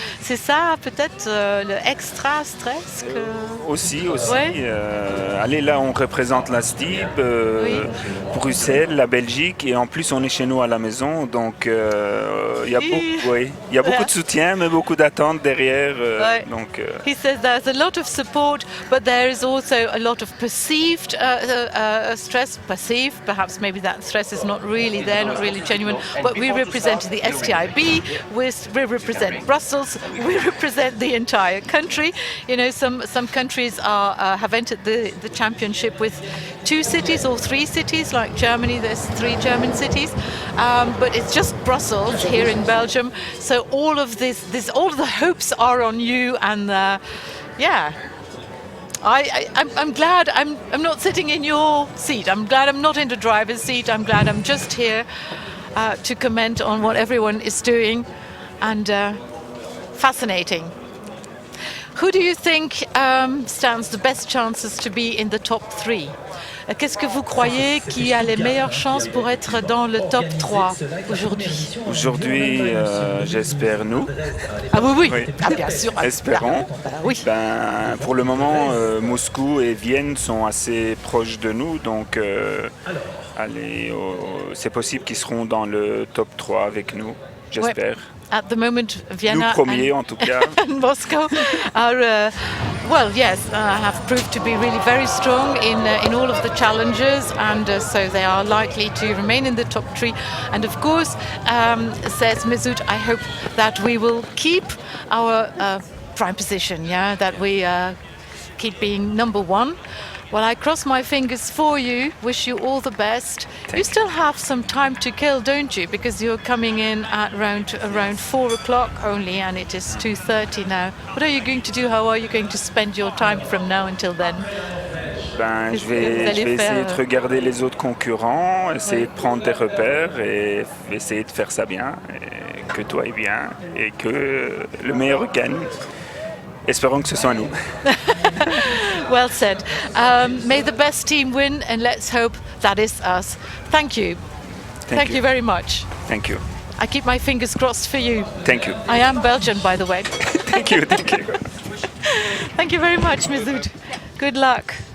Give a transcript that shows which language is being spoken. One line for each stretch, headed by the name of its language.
French: C'est ça peut-être le extra stress que... Aussi. Ouais. Allez, là, on représente la STIB, Oui. Bruxelles, la Belgique, et en plus, on est chez nous à la maison, donc il y a beaucoup de soutien, mais beaucoup d'attentes derrière. Ouais. Donc,
English: He says there's a lot of support, but there is also a lot of perceived stress. Perceived, perhaps maybe that stress is not really there, not really genuine. But we represent the STIB, we represent Brussels, we represent the entire country. You know, some countries have entered the championship with 2 cities or 3 cities, like Germany. There's 3 German cities, but it's just Brussels here in Belgium. So all of all of the hopes are on you, and yeah. I'm glad I'm not sitting in your seat. I'm glad I'm not in the driver's seat. I'm glad I'm just here to comment on what everyone is doing, and fascinating. Who do you think stands the best chances to be in the top 3?
French: Qu'est-ce que vous croyez qui a les meilleures chances pour être dans le top 3 aujourd'hui? aujourd'hui, j'espère nous. Ah oui. Oui. Ah, bien sûr. Espérons. Oui. Ben, pour le moment, Moscou et Vienne sont assez proches de nous, donc allez, c'est possible qu'ils seront dans le top 3 avec nous. j'espère.
English: At the moment,
French: Nous
English: Vienna
French: premiers en tout cas.
English: and Moscow are, well, yes, have proved to be really very strong in all of the challenges, and so they are likely to remain in the top three. And of course, says Mesut, I hope that we will keep our prime position, yeah, that we keep being number one. Well, I cross my fingers for you. Wish you all the best. You still have some time to kill, don't you? Because you're coming in at around 4 o'clock only, and it is 2:30 now. What are you going to do? How are you going to spend your time from now until then?
French: Ben, je vais essayer de regarder les autres concurrents, essayer de prendre des repères et essayer de faire ça bien, et que toi aille bien et que le meilleur gagne. Espérons que ce soit nous.
English: Well said. May the best team win, and let's hope that is us. Thank you. Thank you very much. Thank you. I keep my fingers crossed for you. Thank you. I am Belgian, by the way. Thank you. Thank you. Thank you very much, Mesut. Good luck.